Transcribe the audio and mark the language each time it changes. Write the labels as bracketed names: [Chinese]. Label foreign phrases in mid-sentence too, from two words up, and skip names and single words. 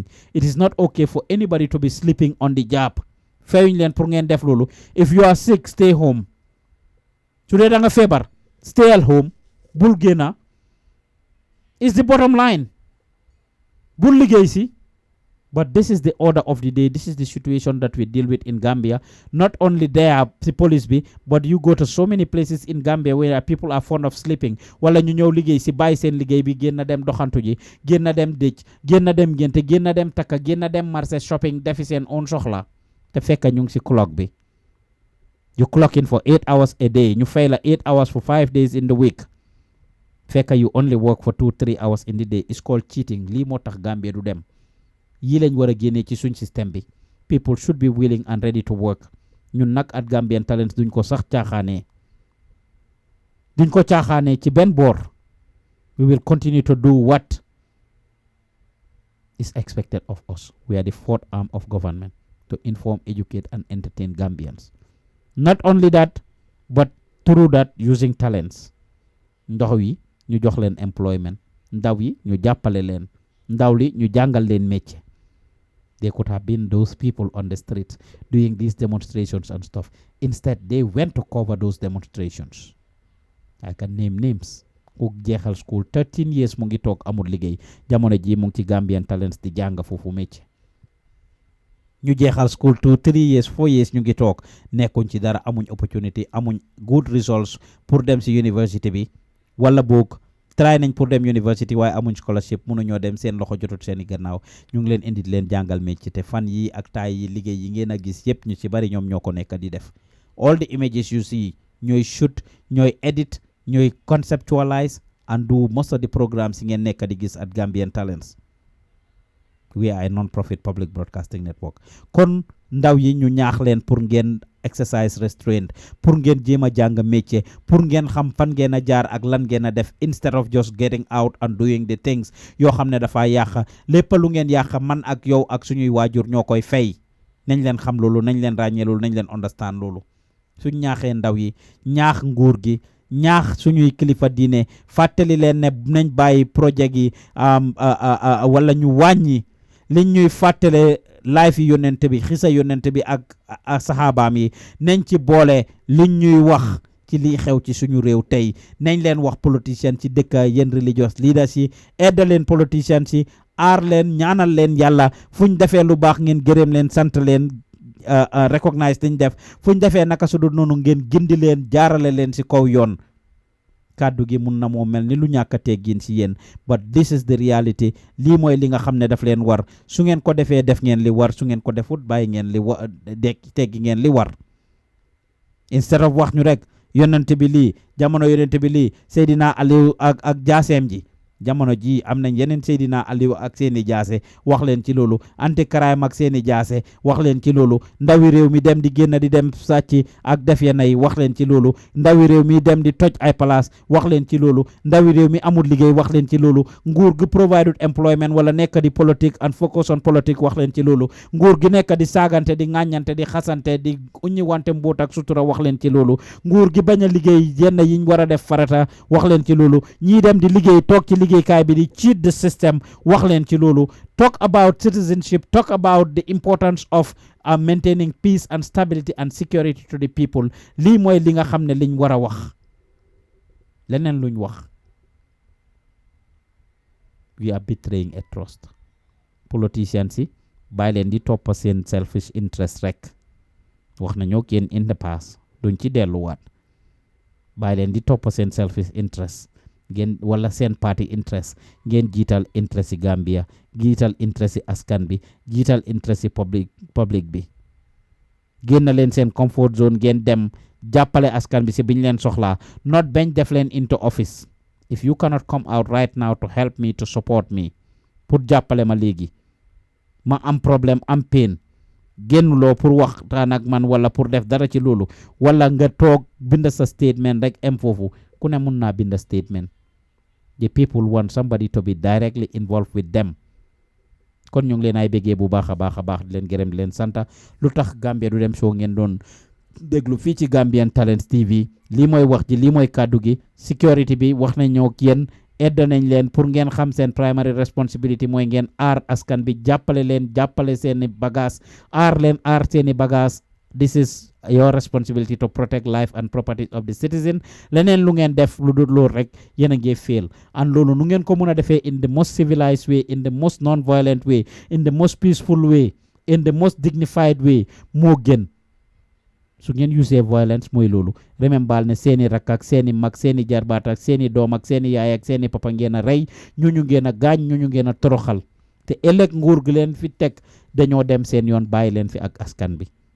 [English] It is not okay for anybody to be sleeping on the job. [Wolof] Fayuñ leen pour ngeen def loolu. [English] If you are sick, stay home. [Wolof] Su dee da nga feebar, [English] stay at home. [Wolof] Bul génna. [English] It's the bottom line. [Wolof] Bul liggéey si. [English] But this is the order of the day. This is the situation that we deal with in Gambia. Not only there, the police be, but you go to so many places in Gambia where people are fond of sleeping. [Wolof] Wala ñu ñëw liggéey si bàyyi seen liggéey bi génn dem doxantu ji, génn dem dëj, génn dem génte, génn dem takka, génn dem marché shopping defi seen own soxla. Te fekk ñu ngi si clock bi. [English] You clock in for 8 hours a day. You fail 8 hours for 5 days in the week. Fekk you only work for 2-3 hours in the day. It's called cheating. [Wolof] Lii moo tax Gambia du dem. Yi lañ war a génnee ci suñ système bi. [English] People should be willing and ready to work. [Wolof] Ñun nag at Gambian Talents duñ ko sax caaxaanee. Duñ ko caaxaanee ci benn boor. [English] We will continue to do what is expected of us. We are the fourth arm of government to inform, educate, and entertain Gambians. Not only that, but through that using talents. [Wolof] Ndaw yi ñu jox leen employment. Ndaw yi ñu jàppale leen. Ndaw li ñu jàngal leen métier. [English] They could have been those people on the streets doing these demonstrations and stuff. Instead, they went to cover those demonstrations. I can name names. [Wolof] Ku jeexal school 13 years mu ngi toog amul liggéey. Jamono ji mu ngi ci Gambian Talents di jàng foofu métier. Ñu jeexal school 2-3 years 4 years ñu ngi toog nekkuñ ci dara amuñ opportunity amuñ [English] good results [Wolof] pour dem si university bi wala boog try nañ pour dem university waaye amuñ scholarship mënuñoo dem seen loxo jotut seeni gannaaw ñu ngi leen indi leen jàngal métier te fan yi ak taay yi liggéey yi ngeen a gis yépp ñu ci bari ñoom ñoo ko nekk di def [English] all the images you see [Wolof] ñooy shoot ñooy edit ñooy [English] conceptualize and do most of the programs [Wolof] yi ngeen nekk di gis at Gambian Talents. [English] We are a non-profit public broadcasting network. [Wolof] Kon ndaw yi ñu ñaax leen pour ngeen [English] exercise restraint, [Wolof] pour ngeen jéem a jàng métier, pour ngeen xam fan ngeen a jaar ak lan ngeen a def [English] instead of just getting out and doing the things [Wolof] yoo xam ne dafa yàq lépp lu ngeen yàq man ak yow ak suñuy waajur ñoo koy fay. Nañ leen xam loolu, nañ leen ràññee loolu, nañ leen understand loolu. Suñ ñaaxee ndaw yi, ñaax nguur gi, ñaax suñuy kilifa diine, fàttali leen ne nañ bàyyi projet yi wala ñu wàññi liñ ñuy fàttale life yi yonent bi xisa yonent bi ak saxaabaam yi nañ ci boole liñ ñuy wax ci li xew ci suñu réew tey nañ leen wax politician ci dëkk yéen [English] religious leaders [Wolof] yi aide leen politician ci aar leen ñaanal leen yàlla fuñ defee lu baax ngeen gërëm leen sant leen recognize dañ def fuñ defee naka su dul noonu ngeen gindi leen jaarale leen ci kaw yoon kàddu gi mun na moo mel ni lu ñàkk a teggin si yéen [English] but this is the reality [Wolof] lii mooy li nga xam ne daf leen war su ngeen ko defee def ngeen li war su ngeen ko defut bàyyi ngeen li war teggi ngeen li war [English] instead of [Wolof] wax ñu rek yonent bi lii jamono yonent bi lii Seydina Aliou ak jaaseem ji jamono ji am nañ yeneen Seydina Aliou ak seeni jaase wax leen ci loolu [English] anti crime [Wolof] ak seeni jaase wax leen ci loolu ndawi réew mi dem di génn di dem sàcc ak def yenn yi wax leen ci loolu ndawi réew mi dem di toj ay place wax leen ci loolu ndawi réew mi amul liggéey wax leen ci loolu nguur gi [English] provided employment [Wolof] wala nekk di politique [English] and focus on [Wolof] politique wax leen ci loolu nguur gi nekk di saagante di ŋàññante di xasante di uññi wante mboot ak sutura wax leen ci loolu nguur gi bañ a liggéey yenn yiñ war a def farata wax leen ci loolu ñii dem di liggéey toog ci liggéeykaay bi di [English] cheat the system [Wolof] wax leen ci loolu [English] talk about citizenship talk about the importance of maintaining peace and stability and security to the people [Wolof] lii mooy li nga xam ne liñ war a wax leneen luñ wax [English] we are betraying a trust [Wolof] politicians yi bàyyi leen di toppa seen [English] selfish interest [Wolof] rek wax nañoo kenn [English] in the past [Wolof] duñ ci delluwaat bàyyi leen di toppa seen [English] selfish interest [Wolof] ngeen wala seen [English] party interest [Wolof] ngeen jiital interest yi Gambia jiital interest yi askan bi jiital interest yi public bi génn leen seen [English] comfort zone [Wolof] ngeen dem jàppale askan bi si biñ leen soxlaa not bañ def leen [English] into office if you cannot come out right now to help me to support me [Wolof] pour jàppale ma léegi ma am problème am pain génnuloo pour waxtaan ak man wala pour def dara ci loolu wala nga toog bind sa statement rek em foofu ku ne mun naa bind statement. [English] The people want somebody to be directly involved with them. [Wolof] kon ñu ngi leen ay béggee bu baax a baax di leen gërëm di leen santa Lutakh Gambia Du Dem show ngeen doon déglu fii ci Gambian Talents TV lii mooy wax ji lii mooy kàddu gi security bi wax nañ ñoo ak yéen edda nañ leen pour ngeen xam seen [English] primary responsibility [Wolof] mooy ngeen aar askan bi jàppale leen jàppale seeni bagage aar leen aar seeni bagage [English] this is your responsibility to protect life and property of the citizen [Wolof] leneen lu ngeen def lu dul loolu rek yéen a ngi fail and loolu nu ngeen ko mën a defee [English] in the most civilized way in the most non-violent way in the most peaceful way in the most dignified way [Wolof] moo gën su ngeen usee violence mooy loolu remember ne seeni rakk ak seeni mag seeni jarbaat ak seeni doom ak seeni yaay ak seeni papa ngeen a rey ñu ngeen a gaañ ñu ngeen a toroxal te ëllëg nguur gi leen fi teg dañoo dem seen yoon bàyyi leen fi ak askan bi